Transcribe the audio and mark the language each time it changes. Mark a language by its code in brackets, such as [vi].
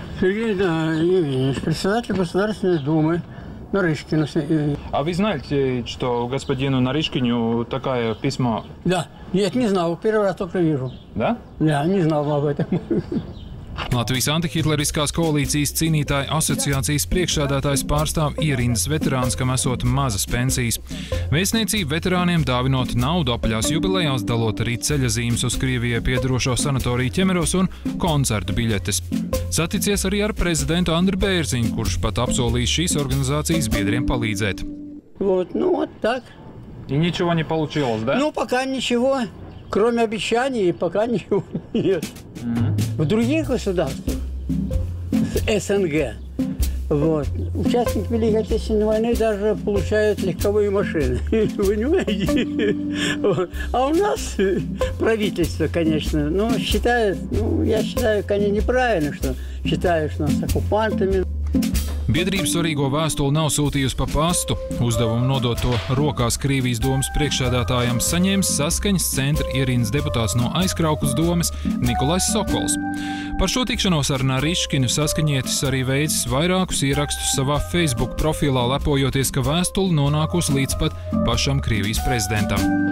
[ru] Сергей Евгеньевич, председатель Государственной Думы Нарышкину. А вы знаете, что господину Нарышкину такое письмо? Да. Нет, не знал. Первый раз только вижу. Да? Да, не знал об этом. [lv] Latvijas antihitleriskās koalīcijas cīnītāju asociācijas priekšsēdētājs pārstāv ierindas veterāns, kam esot mazas pensijas. Vēstniecība veterāniem dāvinot naudu apaļās jubilejās, dalot arī ceļazīmes uz Krievijai piedarošo sanatoriju ķemeros un koncertu biļetes. Saticies arī ar prezidentu Andru Bērziņu, kurš pat apsolījis šīs organizācijas biedriem palīdzēt. [ru] Вот так. И ничего не получилось, да? Ну, пока ничего. Кроме обещаний, пока ничего нет. В других государствах, СНГ, участники Великой Отечественной войны даже получают легковые машины. Понимаете? А у нас правительство, конечно, считает, я считаю, конечно, неправильно, что считают нас оккупантами. [lv] Biedrība svarīgo vēstuli nav sūtījusi pa pastu. Uzdevumu nodot to rokās Krievijas domas priekšsēdētājam saņēmis Saskaņas centra ierindas deputāts no Aizkraukles domas Nikolais Sokols. Par šo tikšanos ar Nariškinu saskaņietis arī veicis vairākus ierakstus savā Facebook profilā, lepojoties, ka vēstule nonākusi līdz pat pašam Krievijas prezidentam.